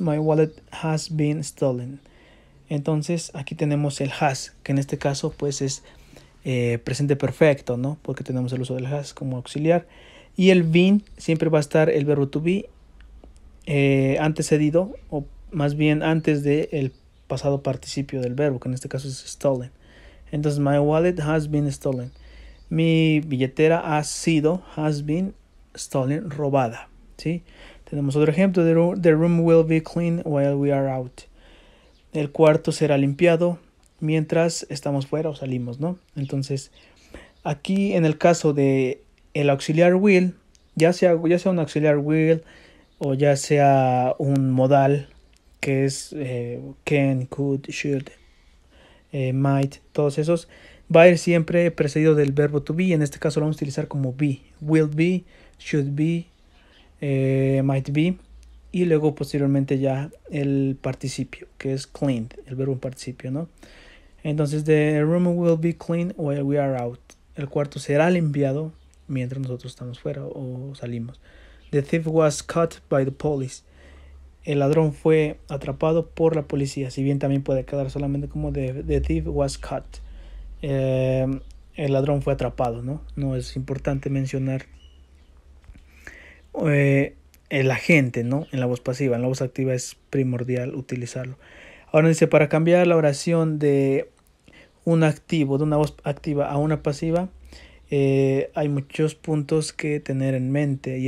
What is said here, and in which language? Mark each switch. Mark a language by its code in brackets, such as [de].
[en] My wallet has been stolen. [es] Entonces aquí tenemos el has, que en este caso pues es presente perfecto, ¿no? Porque tenemos el uso del has como auxiliar. Y el been siempre va a estar el verbo to be antecedido, o más bien antes del pasado participio del verbo, que en este caso es stolen. Entonces, [en] my wallet has been stolen. [es] Mi billetera [en] has been stolen, [es] robada, ¿sí? Tenemos otro ejemplo. [en] The room will be clean while we are out. [es] El cuarto será limpiado mientras estamos fuera o salimos, ¿no? Entonces, aquí en el caso de el auxiliar will, ya sea un auxiliar will o ya sea un modal que es can, could, should, might, todos esos, va a ir siempre precedido del verbo to be. En este caso lo vamos a utilizar como be, will be, should be, might be, y luego posteriormente ya el participio, que es cleaned, el verbo participio, ¿no? Entonces, [en] the room will be clean while we are out. [es] El cuarto será limpiado mientras nosotros estamos fuera o salimos. [en] The thief was caught by the police. [es] El ladrón fue atrapado por la policía. Si bien también puede quedar solamente como [en] the thief was caught. [es] El ladrón fue atrapado, ¿no? No es importante mencionar el agente, ¿no? En la voz pasiva. En la voz activa es primordial utilizarlo. Ahora dice, para cambiar la oración de un activo, de una voz activa a una pasiva, hay muchos puntos que tener en mente.